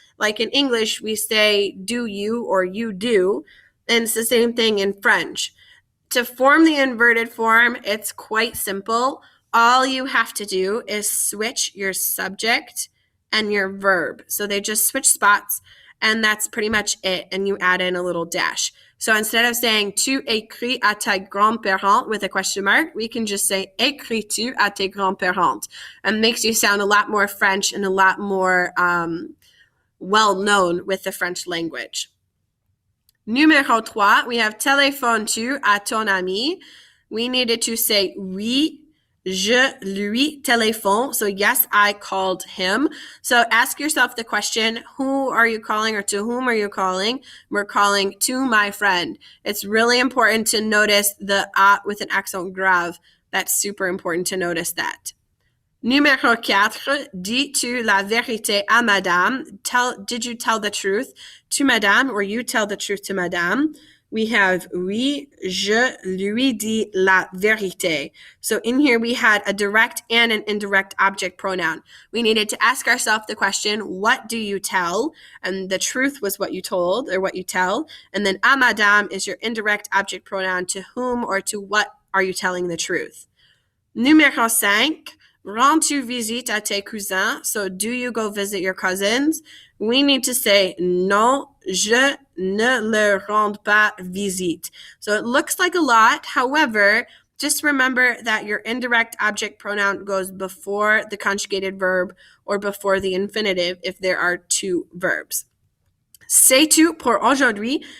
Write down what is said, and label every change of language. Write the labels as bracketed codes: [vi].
[en] Like in English, we say do you or you do, and it's the same thing in French. To form the inverted form, it's quite simple. All you have to do is switch your subject and your verb. So they just switch spots, and that's pretty much it, and you add in a little dash. So instead of saying [fr] tu écris à tes grands-parents [en] with a question mark, we can just say [fr] écris-tu à tes grands-parents. [en] And makes you sound a lot more French and a lot more well-known with the French language. [fr] Numéro 3, [en] we have [fr] téléphones-tu à ton ami? [en] We needed to say [fr] oui, je lui téléphone. [en] So yes, I called him. So ask yourself the question, who are you calling or to whom are you calling? We're calling to my friend. It's really important to notice the a with an accent grave. That's super important to notice that. [fr] Numéro 4, dis-tu la vérité à madame? [en] Did you tell the truth to madame, or you tell the truth to madame? We have [fr] oui, je lui dis la vérité. [en] So in here we had a direct and an indirect object pronoun. We needed to ask ourselves the question, what do you tell? And the truth was what you told or what you tell. And then [fr] à madame [en] is your indirect object pronoun, to whom or to what are you telling the truth. [fr] Numéro 5, rends-tu visite à tes cousins? [en] So do you go visit your cousins? We need to say [fr] non, je ne leur rends pas visite. [en] So it looks like a lot. However, just remember that your indirect object pronoun goes before the conjugated verb or before the infinitive if there are two verbs. [fr] C'est tout pour aujourd'hui.